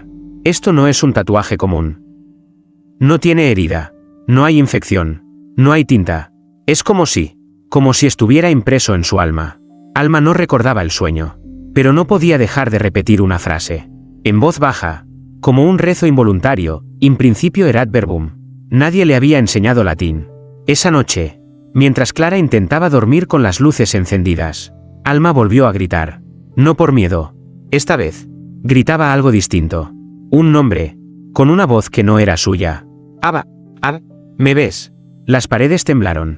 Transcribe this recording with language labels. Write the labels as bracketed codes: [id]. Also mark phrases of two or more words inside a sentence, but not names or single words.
[es] «Esto no es un tatuaje común. No tiene herida. No hay infección. No hay tinta. Es como si estuviera impreso en su alma». Alma no recordaba el sueño, pero no podía dejar de repetir una frase, en voz baja, como un rezo involuntario: [la] «In principio erat verbum». [es] Nadie le había enseñado latín. Esa noche, mientras Clara intentaba dormir con las luces encendidas, Alma volvió a gritar. No por miedo. Esta vez, gritaba algo distinto. Un nombre, con una voz que no era suya. «Aba, Aba, ¿me ves?». Las paredes temblaron.